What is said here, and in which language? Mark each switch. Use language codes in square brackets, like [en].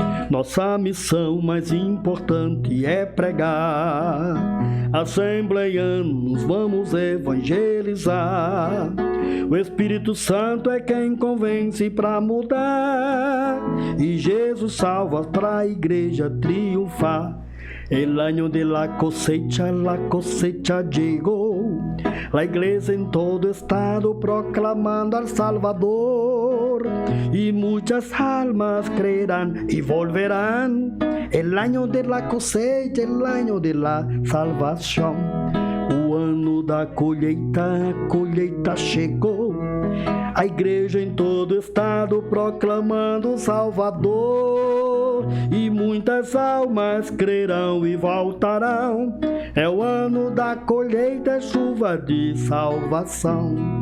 [pt] Nossa missão mais importante é pregar. Assembleianos, vamos evangelizar. O Espírito Santo é quem convence para mudar, e Jesus salva para a igreja triunfar. [es] El año de la cosecha llegó. La iglesia en todo estado proclamando al Salvador, y muchas almas creerán y volverán. El año de la cosecha, el año de la salvación. [pt] O ano da colheita, a colheita chegou. A igreja em todo estado proclamando o Salvador, e muitas almas crerão e voltarão. É o ano da colheita, é chuva de salvação.